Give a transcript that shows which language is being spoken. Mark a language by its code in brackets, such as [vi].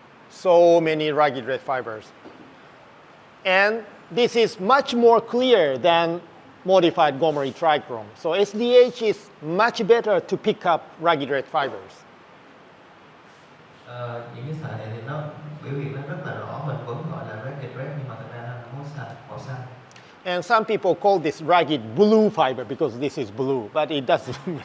[en] So many rugged red fibers. And this is much more clear than modified Gomery trichrome. So SDH is much better to pick up rugged red fibers. [vi] Những cái sợi này thì nó biểu hiện nó rất là rõ, mình vẫn gọi là ragged red, nhưng mà thực ra nó là màu xanh. [en] And some people call this rugged blue fiber because this is blue, but it doesn't.